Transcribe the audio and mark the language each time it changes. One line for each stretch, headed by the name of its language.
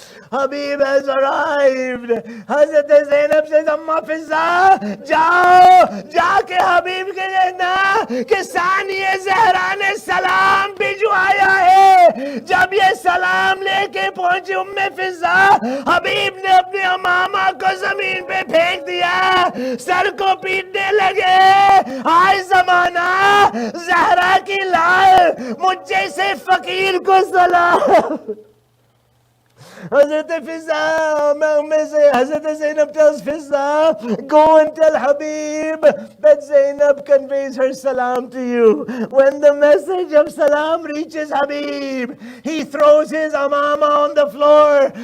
English: Habib has arrived. Hazrat Zainab says,
Hindi: Amma Fizza, jao, jaake Habib ke कहना कि सानिए ज़हरा ने सलाम भिजवाया है. जब ये सलाम लेके पहुंची उम्मे फिजा, हबीब ने अपने अमामा को जमीन पे फेंक दिया, सर को पीटने लगे. हाय जमाना, ज़हरा की लाल, मुझ जैसे फकीर को सलाम.
English: Hazrat Zainab tells Fizza, go and tell Habib that Zainab conveys her salam to you. When the message of salam reaches Habib, he throws his amama on the floor.